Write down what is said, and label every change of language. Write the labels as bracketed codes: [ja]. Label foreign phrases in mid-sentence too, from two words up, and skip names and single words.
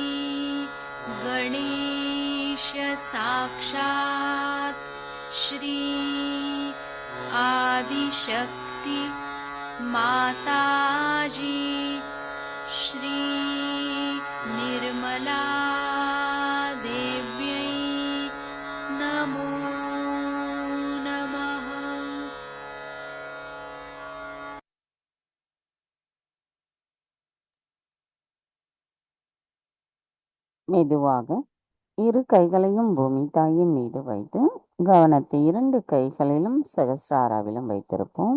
[sa] गणेश साक्षात् श्री आदिशक्ति माताजी श्री निर्मला देव्यै नमो नमः। [ta] மெதுவாக இரு கைகளையும் பூமி தாயின் மீது வைத்து கவனத்தை இரண்டு கைகளிலும் சகஸ்ராராவிலும் வைத்திருப்போம்.